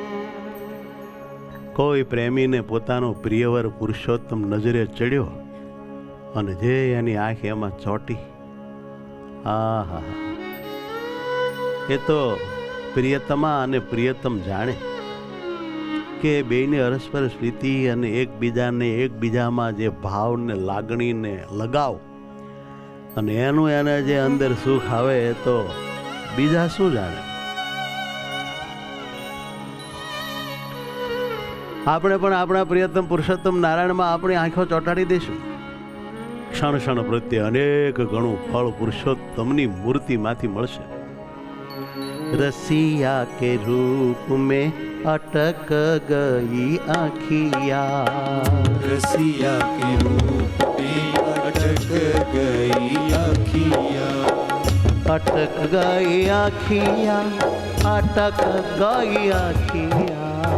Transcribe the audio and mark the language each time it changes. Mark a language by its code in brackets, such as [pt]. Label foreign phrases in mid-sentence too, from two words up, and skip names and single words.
[gu] કોઈ પ્રેમીને પોતાનો પ્રિયવર પુરુષોત્તમ નજરે ચડ્યો અને જે એની આંખ એમાં ચોટી, આહા, એ તો પ્રિયતમા અને પ્રિયતમ જાણે કે બેયને અરસ્પર પ્રીતિ અને એકબીજામાં જે ભાવ ને લાગણી ને લગાવ અને એનું એને જે અંદર સુખ આવે એ તો બીજા શું જાણે. આપણે પણ આપણા પ્રિયતમ પુરુષોત્તમ નારાયણમાં આપણી આંખો ચોંટાડી દઈશું. ક્ષણ ક્ષણ પ્રત્યે અનેક ગણું ફળ પુરુષોત્તમની મૂર્તિમાંથી મળશે. [hi] रसिया के रूप में अटक गई आँखिया, रसिया के रूप में अटक गई आँखिया, अटक गई आँखिया, अटक गई आँखिया,